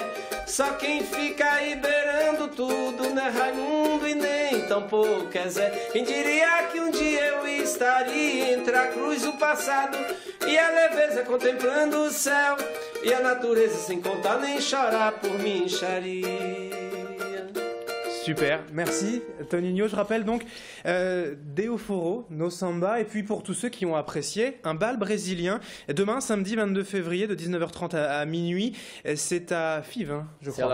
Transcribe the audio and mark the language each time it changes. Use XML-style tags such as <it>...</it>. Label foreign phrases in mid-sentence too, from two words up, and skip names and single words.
<pt>Só quem fica aí beirando tudo, não é Raimundo e nem tampouco é Zé. Quem diria que um dia eu estaria entre a cruz do passado e a leveza contemplando o céu, e a natureza sem contar nem chorar por mim enxaria.</pt> <fr>Super, merci Toninho. Je rappelle donc Deo Foro, No Samba, et puis pour tous ceux qui ont apprécié, un bal brésilien demain samedi 22 février de 19h30 à minuit. C'est à Fives, hein, je crois.</fr>